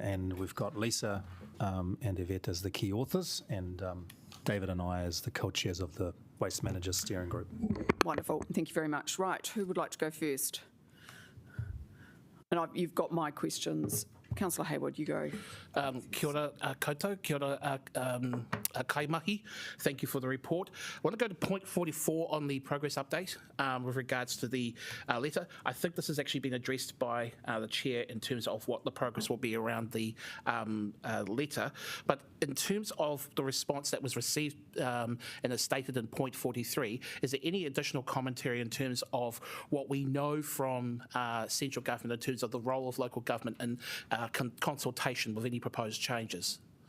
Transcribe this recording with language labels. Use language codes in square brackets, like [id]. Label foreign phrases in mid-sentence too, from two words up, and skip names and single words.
[en] And we've got Lisa and Yvette as the key authors, and David and I as the co-chairs of the Waste Managers Steering Group. Wonderful, thank you very much. Right, who would like to go first? And you've got my questions. Councillor Hayward, you go. [mi] Kia ora koutou, kia ora kaimahi. [en] Thank you for the report. I want to go to point 44 on the progress update with regards to the letter. I think this has actually been addressed by the Chair in terms of what the progress will be around the letter. But in terms of the response that was received and is stated in point 43, is there any additional commentary in terms of what we know from central government in terms of the role of local government in consultation with any proposed changes?